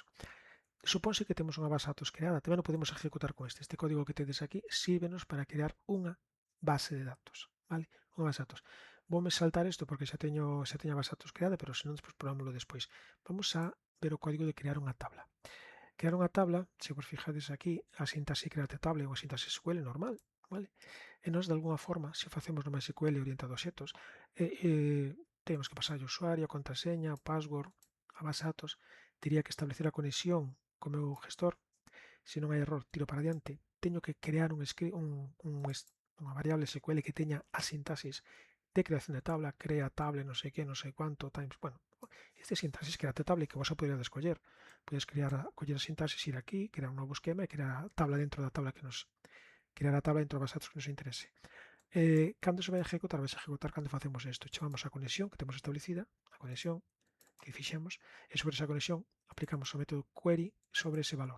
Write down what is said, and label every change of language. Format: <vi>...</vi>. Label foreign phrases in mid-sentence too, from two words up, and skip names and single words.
<gl>Supónse que temos unha base de datos creada, tamén o podemos ejecutar con este. Este código que tedes aquí sírvenos para crear unha base de datos, vale? Unha base de datos. Voume saltar isto porque xa teño a base de datos creada, pero senón despois probámoslo despois. Vamos a ver o código de crear unha tabla. Crear unha tabla, se vos fijades aquí, a sintaxe</gl> <en>create table</en> <gl>ou a sintaxe SQL normal, vale? E nós, de alguna forma, se o facemos no MySQL orientado a obxectos, temos que pasar o usuario, a contraseña, o password, a base de datos, teria que establecer a conexión co meu gestor, se non hai error, tiro para adiante, teño que crear unha variable SQL que teña a sintaxis de creación de tabla, crea table, non sei que, non sei cuánto, times, bueno, este sintaxis</gl> <en>create table</en> <gl>que vos a poderia escoller. Podes coller a sintaxis, ir aquí, crear un novo esquema e crear a tabla dentro da tabla crear a tabla dentro da base de datos que nos interese. Cando se vai a executar? Vai a executar cando facemos isto. Chamamos a conexión que temos establecida, a conexión que fixemos, e sobre esa conexión aplicamos o método query sobre ese valor.</gl>